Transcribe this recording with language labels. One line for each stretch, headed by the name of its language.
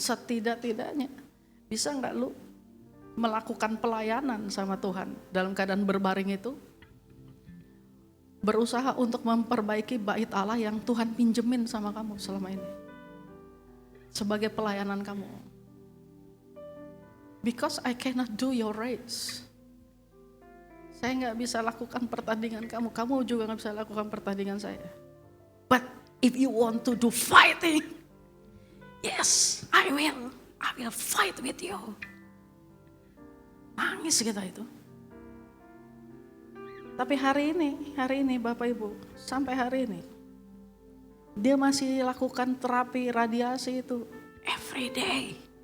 Indonesian: Setidak-tidaknya bisa nggak lu melakukan pelayanan sama Tuhan dalam keadaan berbaring itu? Berusaha untuk memperbaiki bait Allah yang Tuhan pinjemin sama kamu selama ini sebagai pelayanan kamu.
English: Because I cannot do your race.
Indonesian: Saya nggak bisa lakukan pertandingan kamu, kamu juga nggak bisa lakukan pertandingan saya.
English: But if you want to do fighting, yes, I will fight with you.
Indonesian: Nangis kita itu. Tapi hari ini Bapak Ibu, sampai hari ini, dia masih lakukan terapi radiasi itu
English: every day.